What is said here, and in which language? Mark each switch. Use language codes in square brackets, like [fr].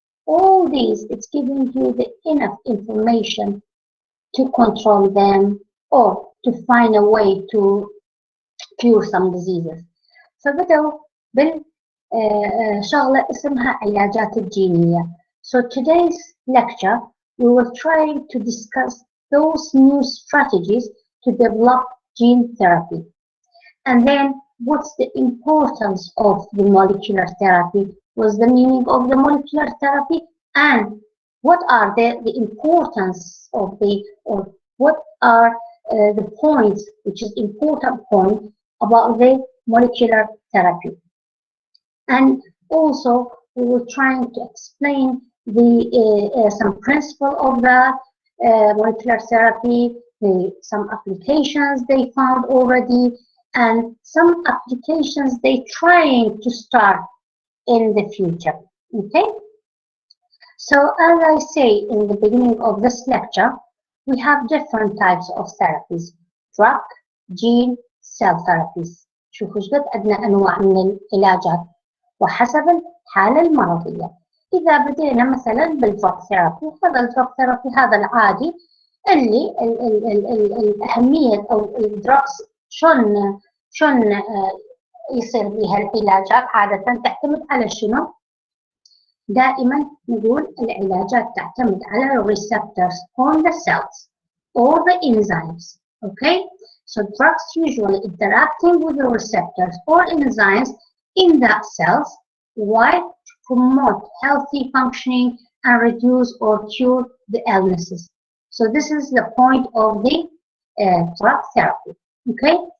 [en] All these, it's giving you the enough information to control them or to find a way to cure some diseases. [ar] فبدأوا بالشغلة اسمها علاجات الجينية. [en] So today's lecture, we will try to discuss those new strategies to develop gene therapy. And then what's the importance of the molecular therapy? What's the meaning of the molecular therapy? And what are the importance of or what are the points, which is important point about the molecular therapy. And also we will try to explain some principle of the molecular therapy, some applications they found already, and some applications they trying to start in the future. Okay? So as I say in the beginning of this lecture, we have different types of therapies: drug, gene, cell therapies. [ar] شوفوا شقد عندنا أنواع من العلاجات وحسب الحالة المرضية. إذا بدينا مثلا بالدرug ثيرابي، هذا الدرug ثيرابي هذا العادي اللي الأهمية أو الدرugز شلون يصير بها العلاجات. عادة تعتمد على شنو؟ دائما نقول العلاجات تعتمد على [en] receptors on the cells or the enzymes. Okay? So drugs usually interacting with the receptors or enzymes in that cells, while to promote healthy functioning and reduce or cure the illnesses. So this is the point of the drug therapy. Okay?